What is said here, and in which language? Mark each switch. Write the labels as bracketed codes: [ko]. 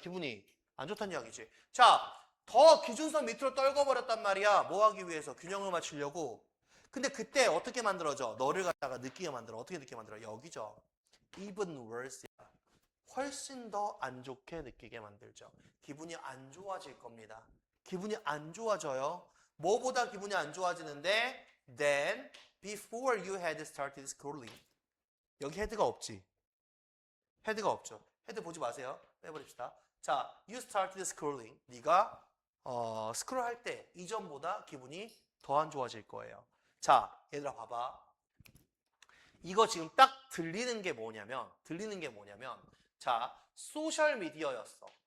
[ko] 기분이 안 좋다는 이야기지. 자, 더 기준선 밑으로 떨궈버렸단 말이야. 뭐 하기 위해서? 균형을 맞추려고. 근데 그때 어떻게 만들어져? 너를 갖다가 느끼게 만들어. 어떻게 느끼게 만들어? 여기죠. [en] Even worse. [ko] 훨씬 더 안 좋게 느끼게 만들죠. 기분이 안 좋아질 겁니다. 기분이 안 좋아져요. 뭐보다 기분이 안 좋아지는데 [en] then before you had started scrolling. [ko] 여기 헤드가 없지. 헤드가 없죠. 헤드 보지 마세요. 빼버립시다. [en] 자, you started scrolling. [ko] 네가 스크롤 할 때 이전보다 기분이 더 안 좋아질 거예요. 자, 얘들아 봐봐. 이거 지금 딱 들리는 게 뭐냐면 자, 소셜 미디어였어.